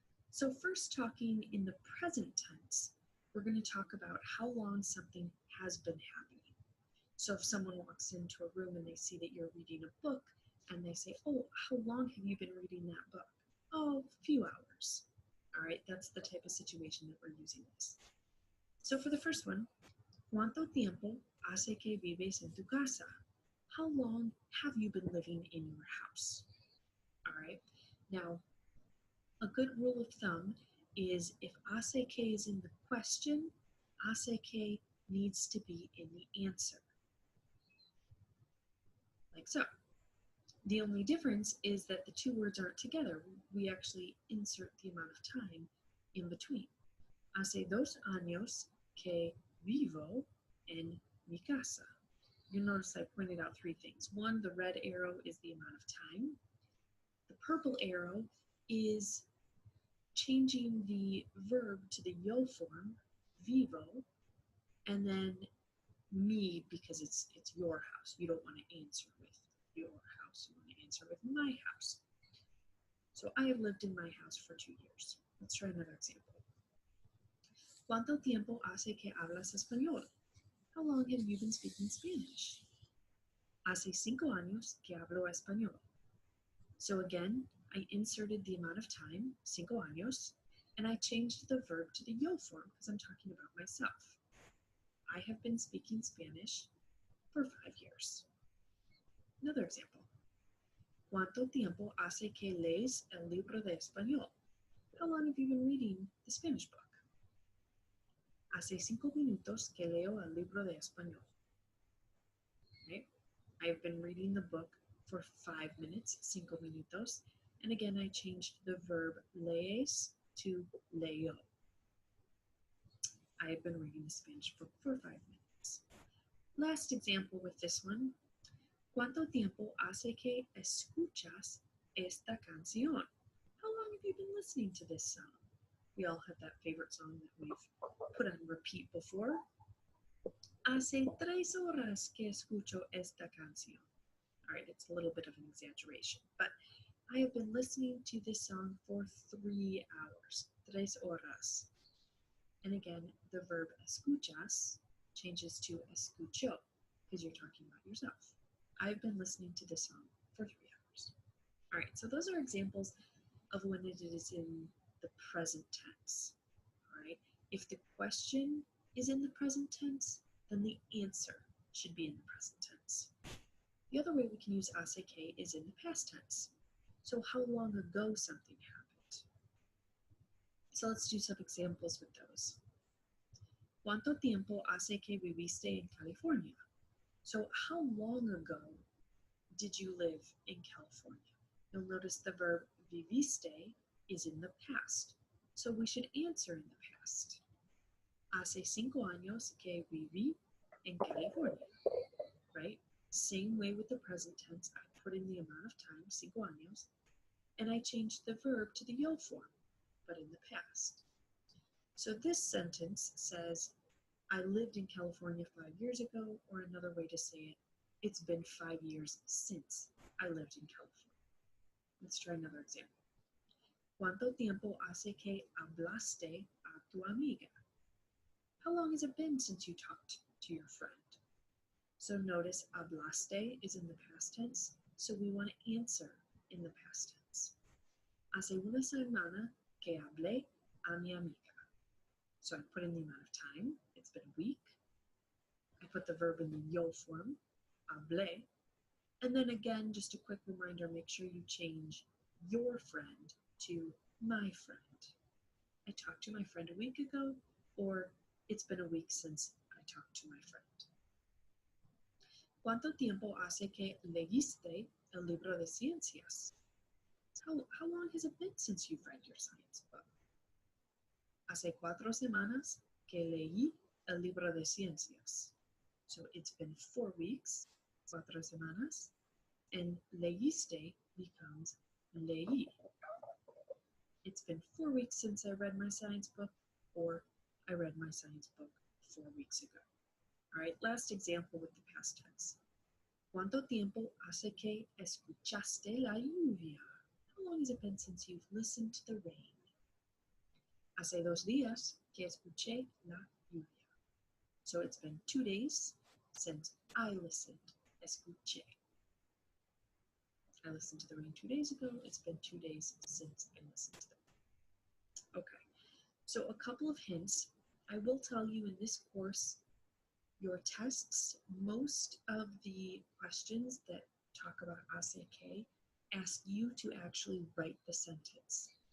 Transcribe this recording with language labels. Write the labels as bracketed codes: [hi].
[en] So first, talking in the present tense, we're going to talk about how long something has been happening. So if someone walks into a room and they see that you're reading a book and they say, "Oh, how long have you been reading that book?" "Oh, a few hours." All right, that's the type of situation that we're using this. So for the first one, [es] ¿Cuánto tiempo hace que vives en tu casa? [en] How long have you been living in your house? All right. Now, a good rule of thumb is if hace que is in the question, hace que needs to be in the answer. Like so. The only difference is that the 2 words aren't together. We actually insert the amount of time in between. [es] Hace 2 años que vivo en mi casa. [en] You'll notice I pointed out 3 things. 1, the red arrow is the amount of time. The purple arrow is changing the verb to the yo form, vivo, and then me because it's your house. You don't want to answer with your house. You want to answer with my house. So I have lived in my house for 2 years. Let's try another example. [es] ¿Cuánto tiempo hace que hablas español? [en] How long have you been speaking Spanish? [es] Hace 5 años que hablo español. [en] So again, I inserted the amount of time, 5 años, and I changed the verb to the yo form because I'm talking about myself. I have been speaking Spanish for 5 years. Another example. [es] ¿Cuánto tiempo hace que lees el libro de español? [en] How long have you been reading the Spanish book? [es] Hace 5 minutos que leo el libro de español. [en] Okay. I've been reading the book for 5 minutes, 5 minutos, and again I changed the verb lees to leo. I have been reading the Spanish book for 5 minutes. Last example with this one. [es] ¿Cuánto tiempo hace que escuchas esta canción? [en] How long have you been listening to this song? We all have that favorite song that we've put on repeat before. [es] Hace 3 horas que escucho esta canción. [en] All right, it's a little bit of an exaggeration, but I have been listening to this song for 3 hours. 3 horas. And again, the verb escuchas changes to escucho because you're talking about yourself. I've been listening to this song for 3 hours. All right, so those are examples of when it is in the present tense. All right, if the question is in the present tense, then the answer should be in the present tense. The other way we can use hace que is in the past tense. So how long ago something happened. So let's do some examples with those. [es] ¿Cuánto tiempo hace que viviste en California? [en] So how long ago did you live in California? You'll notice the verb viviste is in the past. So we should answer in the past. [es] Hace 5 años que viví en California, right? [en] Same way with the present tense, I put in the amount of time, 5 años, and I changed the verb to the yo form, but in the past. So this sentence says, I lived in California 5 years ago, or another way to say it, it's been 5 years since I lived in California. Let's try another example. [es] ¿Cuánto tiempo hace que hablaste a tu amiga? [en] How long has it been since you talked to your friend? So notice hablaste is in the past tense, so we want to answer in the past tense. [es] Hace una semana que hablé a mi amiga. [en] So I put in the amount of time. It's been a week. I put the verb in the yo form, hablé. And then again, just a quick reminder, make sure you change your friend to my friend. I talked to my friend a week ago, or it's been a week since I talked to my friend. [es] ¿Cuánto tiempo hace que leíste el libro de ciencias? [en] How long has it been since you've read your science book? [es] Hace 4 semanas que leí el libro de ciencias. [en] So it's been 4 weeks, 4 semanas, and leíste becomes leí. It's been 4 weeks since I read my science book, or I read my science book 4 weeks ago. All right, last example with the past tense. [es] ¿Cuánto tiempo hace que escuchaste la lluvia? [en] How long has it been since you've listened to the rain? [es] Hace 2 días que escuché la lluvia. [en] So it's been 2 days since I listened, escuché. I listened to the rain 2 days ago. It's been 2 days since I listened to the rain. Okay, so a couple of hints. I will tell you in this course, your tests, most of the questions that talk about hace que ask you to actually write the sentence.